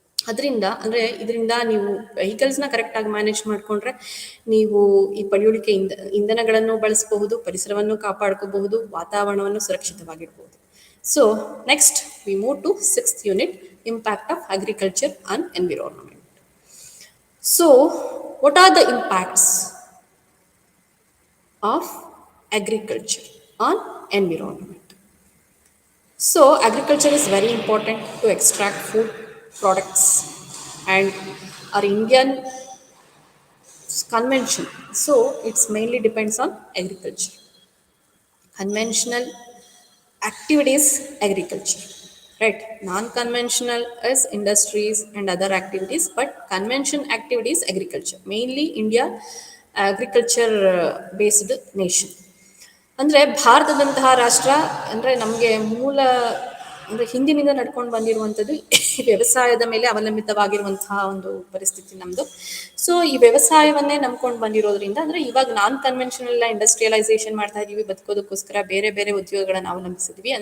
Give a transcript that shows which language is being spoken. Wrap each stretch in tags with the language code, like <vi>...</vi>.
<kn>ಅದರಿಂದ ಅಂದರೆ ಇದರಿಂದ ನೀವು ವೆಹಿಕಲ್ಸ್ನ ಕರೆಕ್ಟಾಗಿ ಮ್ಯಾನೇಜ್ ಮಾಡಿಕೊಂಡ್ರೆ ನೀವು ಈ ಪಳೆಯುಳಿಕೆ ಇಂಧನಗಳನ್ನು ಬಳಸಬಹುದು, ಪರಿಸರವನ್ನು ಕಾಪಾಡ್ಕೋಬಹುದು, ವಾತಾವರಣವನ್ನು ಸುರಕ್ಷಿತವಾಗಿಡ್ಬೋದು.</kn> <en>So next we move to 6th unit, impact of agriculture on environment. So what are the impacts of agriculture on environment? So agriculture is very important to extract food products, and our Indian convention, so it's mainly depends on agriculture. Conventional activities agriculture, right? Non-conventional is industries and other activities, but convention activities agriculture. Mainly India agriculture based nation.</en> <kn>ಅಂದರೆ ಭಾರತದಂತಹ ರಾಷ್ಟ್ರ ಅಂದರೆ ನಮಗೆ ಮೂಲ ಅಂದರೆ ಹಿಂದಿನಿಂದ ನಡ್ಕೊಂಡು ಬಂದಿರುವಂಥದ್ದು ವ್ಯವಸಾಯದ ಮೇಲೆ ಅವಲಂಬಿತವಾಗಿರುವಂತಹ ಒಂದು ಪರಿಸ್ಥಿತಿ ನಮ್ಮದು. ಸೊ ಈ ವ್ಯವಸಾಯವನ್ನೇ ನಂಬ್ಕೊಂಡು ಬಂದಿರೋದ್ರಿಂದ ಅಂದರೆ ಇವಾಗ ನಾನ್ ಕನ್ವೆನ್ಷನಲ್ ಇಂಡಸ್ಟ್ರಿಯಲೈಸೇಷನ್ ಮಾಡ್ತಾ ಇದ್ದೀವಿ, ಬದುಕೋದಕ್ಕೋಸ್ಕರ ಬೇರೆ ಬೇರೆ ಉದ್ಯೋಗಗಳನ್ನು ಅವಲಂಬಿಸಿದ್ವಿ.</kn>